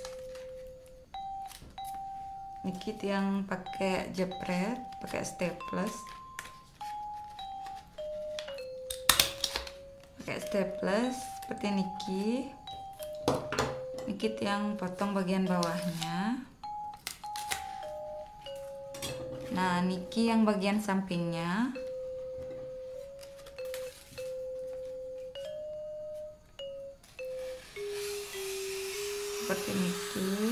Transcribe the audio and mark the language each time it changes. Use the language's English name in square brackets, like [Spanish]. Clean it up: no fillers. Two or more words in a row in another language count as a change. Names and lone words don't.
[Balinese] Niki Tiang [Indonesian] pakai jepret, pakai staples. Pakai staples seperti niki. [Balinese] Niki Tiang [Indonesian] potong bagian bawahnya. Nah, niki yang bagian sampingnya. Seperti niki.